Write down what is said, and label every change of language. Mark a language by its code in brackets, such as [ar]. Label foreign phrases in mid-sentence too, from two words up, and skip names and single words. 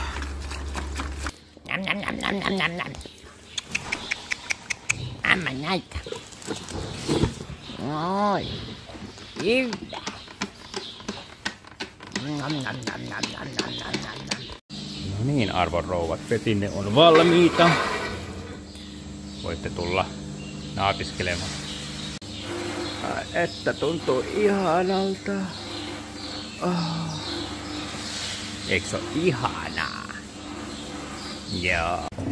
[fi] Nam nam nam nam nam nam nam. Amma näitä. Oi. Hyvä. Nam nam nam nam nam nam nam nam. No niin, arvon rouvat, petinne on valmiita. Voitte tulla naatiskelemaan. Että tuntuu ihanalta. Oh. Eikö se ole ihanaa? Joo.